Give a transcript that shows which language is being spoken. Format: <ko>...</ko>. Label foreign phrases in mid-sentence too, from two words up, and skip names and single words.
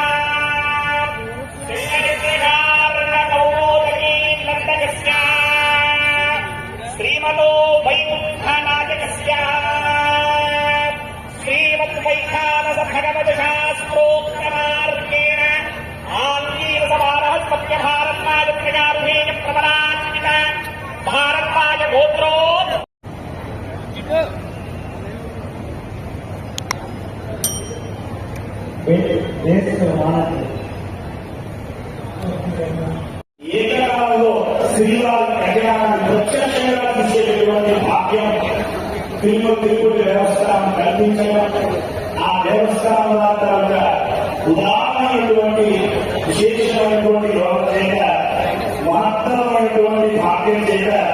<sa>श्रीकृष्णार्णकौमोदकीनन्दकस्य श्रीमतो वैकुण्ठनायकस्य श्रीमद्वैखानसभगवदशास्त्रोक्तमार्गेण आङ्गीरसभारहस्पत्यभारत्नायत्रयारुहेण प्रवरान्वित भारद्वाज गोत्रो</sa> <te>ఏకకాలంలో శ్రీవారి కళ్యాణాన్ని ప్రత్యక్షంగా చూసేటటువంటి భాగ్యం తిరుపతి దేవస్థానం కల్పించడం, ఆ దేవస్థానం తర్వాత ఉదాహరణటువంటి విశేషమైనటువంటి యోగ చేత మహత్తరమైనటువంటి భాగ్యం చేత</te>